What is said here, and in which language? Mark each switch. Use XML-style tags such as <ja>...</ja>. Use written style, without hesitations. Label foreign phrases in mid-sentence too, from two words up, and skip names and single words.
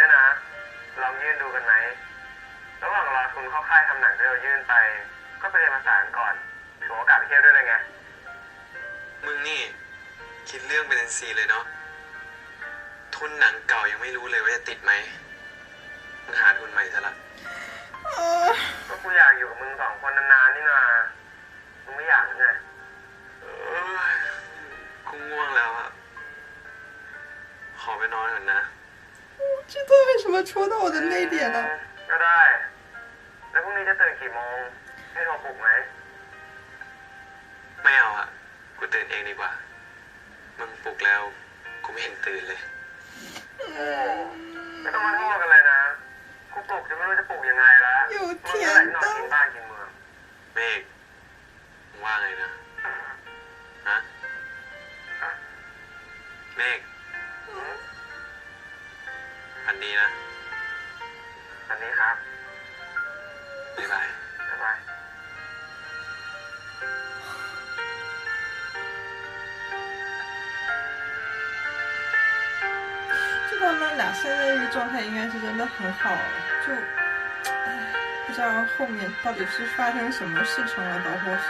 <th>ด้วยนะลองยื่นดูกันไหมระหว่างรอทุนเข้าค่ายทำหนังที่เรายื่นไปก็ไปเรียนภาษาก่อนถือโอกาสไปเที่ยวด้วยเลยไงมึงนี่คิดเรื่องเป็นซีเลยเนาะทุนหนังเก่ายังไม่รู้เลยว่าจะติดไหมมึงหาทุนใหม่ซะละก็กูอยากอยู่กับมึงสองคนนานๆนี่นามึงไม่อยากไงกูง่วงแล้วอะขอไปนอนก่อนนะ</th> <zh>这段为什么戳到我的泪点呢？</zh> <th>ก็ได้ แล้วพรุ่งนี้จะตื่นกี่โมงให้โทรปลุกไหมไม่เอาอะกูตื่นเองดีกว่ามึงปลุกแล้วกูไม่เห็นตื่นเลยไม่ต้องมาโทษกันเลยนะกูปลุกจะไม่รู้จะปลุกยังไงละ</th> <zh>有</zh> <th>มึง</th> <zh>甜</zh> <th>จะไหนนอน</th> <zh>的</zh> <th>กินบ้านกินเมืองเมฆมึงว่าไงนะฮะเมฆอันนี้นะอันนี้ครับบ๊ายบายบ๊ายบาย</th> <zh>就他们俩现在这个状态应该是真的很好，就，唉，不知道后面到底是发生什么事情了，导火索。</zh>